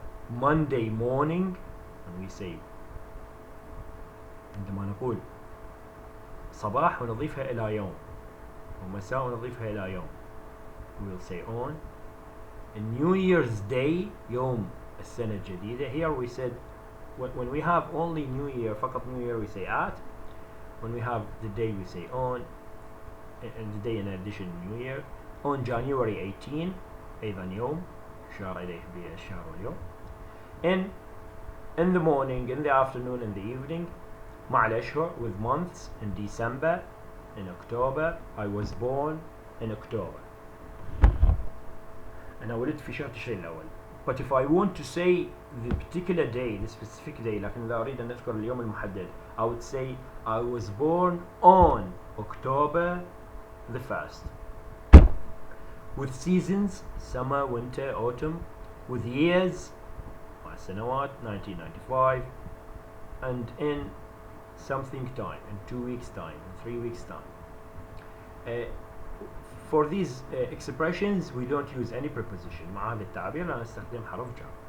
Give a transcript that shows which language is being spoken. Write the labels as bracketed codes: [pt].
[en] Monday morning, and we say [ar] عندما نقول صباح ونضيفها إلى يوم [en] ومساء ونضيفها إلى يوم, we will say on. New Year's Day [ar] يوم السنة الجديدة. [en] Here we said when we have only New Year, [ar] فقط [en] New Year, we say at. When we have the day, we say on, and the day in addition New Year. On January 18 [ar] أيضا يوم شار إليه بالشهر واليوم. [en] In the morning, in the afternoon, in the evening. [ar] مع الأشهر [en] with months. In December, in October. I was born in October. [ar] أنا ولدت في شهر تشرين الأول. [en] But if I want to say the particular day, the specific day, [ar] لكن إذا أريد أن أذكر اليوم المحدد, [en] I would say I was born on October the 1st. With seasons, summer, winter, autumn. With years, [ar] مع سنوات, [en] 1995. And in something time, in 2 weeks time, in 3 weeks time. For these expressions we don't use any preposition. [ar] مع هذا التعبير لا نستخدم حرف جر.